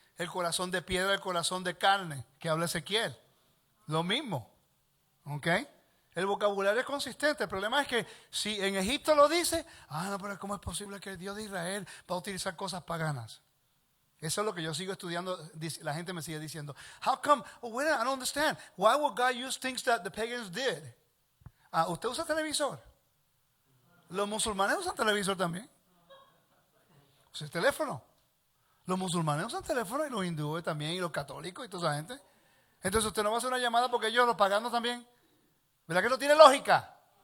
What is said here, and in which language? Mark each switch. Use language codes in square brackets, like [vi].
[es] El corazón de piedra, el corazón de carne, que habla Ezequiel. Lo mismo. ¿Ok? El vocabulario es consistente. El problema es que si en Egipto lo dice, no, pero ¿cómo es posible que el Dios de Israel va a utilizar cosas paganas? Eso es lo que yo sigo estudiando. La gente me sigue diciendo, [en] how come? Oh, wait, I don't understand. Why would God use things that the pagans did? [es] ¿Usted usa televisor? Los musulmanes usan televisor también. Usa el teléfono. Los musulmanes usan teléfono y los hindúes también y los católicos y toda esa gente. Entonces usted no va a hacer una llamada porque ellos los paganos también. ¿Verdad que no tiene lógica?